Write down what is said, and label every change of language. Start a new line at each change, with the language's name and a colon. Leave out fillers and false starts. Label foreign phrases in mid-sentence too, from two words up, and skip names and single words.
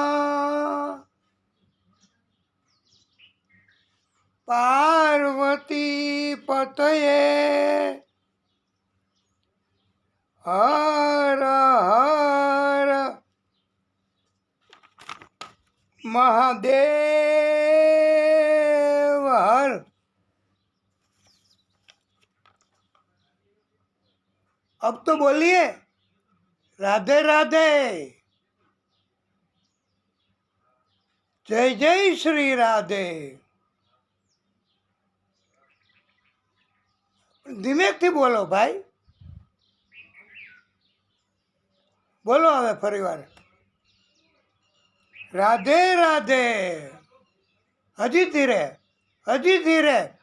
Sanskrit: पार्वती पतये हर हर महादेव हर।
Hindi: अब तो बोलिए राधे राधे। जय जय श्री राधे।
Gujarati: ધીમેકથી બોલો ભાઈ, બોલો હવે ફરીવાર રાધે રાધે। હજી ધીરે, હજી ધીરે।